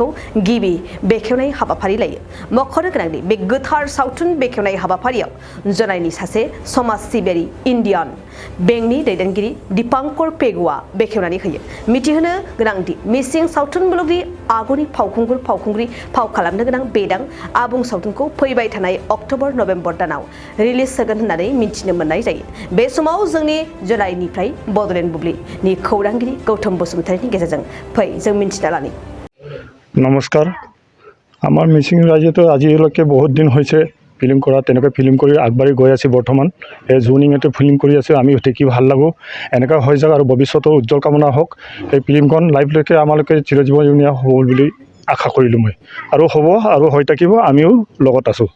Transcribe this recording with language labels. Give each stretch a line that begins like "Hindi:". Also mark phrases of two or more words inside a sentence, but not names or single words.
Bodo: गिबि बेखेवनाय हाबाफारि लायो मख'नो गोनांदि बे गोथार सावथुन बेखेवनाय हाबाफारियाव जनायनि सासे समाज सिबियारि इन्डियान बेंकनि दैदेनगिरि दीपांकर पेगुआ बेखेवनानै होयो मिथिहोनो गोनांदि मिसिं सावथुन मुलुगनि आगुनि फावखुंगुर फाव खालामनो गोनां बेदां आबुं सावथुनखौ फैबाय थानाय
English: October November
Bodo: दानाव रिलिज जागोन होननानै मिथिनो मोननाय जायो बे समाव जोंनि जनायनिफ्राय बड'लेण्ड बुब्लिनि खौरांगिरि गौतम बसुमतारीनि गेजेरजों फै जों मिथिना लानि
Assamese: নমস্কাৰ আমাৰ মিচিং ৰাজ্যতো আজিলৈকে বহুত দিন হৈছে ফিল্ম কৰা তেনেকৈ ফিল্ম কৰি আগবাঢ়ি গৈ আছে বৰ্তমান এই জুনিঙতে ফিল্ম কৰি আছে আমি দেখি ভাল লাগো এনেকুৱা হৈ যাওক আৰু ভৱিষ্যতৰ উজ্জ্বল কামনা হওক এই ফিল্মখন লাইভলৈকে আমালোকে চিৰজীৱনীয় হ'ব বুলি আশা কৰিলোঁ মই আৰু হ'ব আৰু হৈ থাকিব আমিও লগত আছোঁ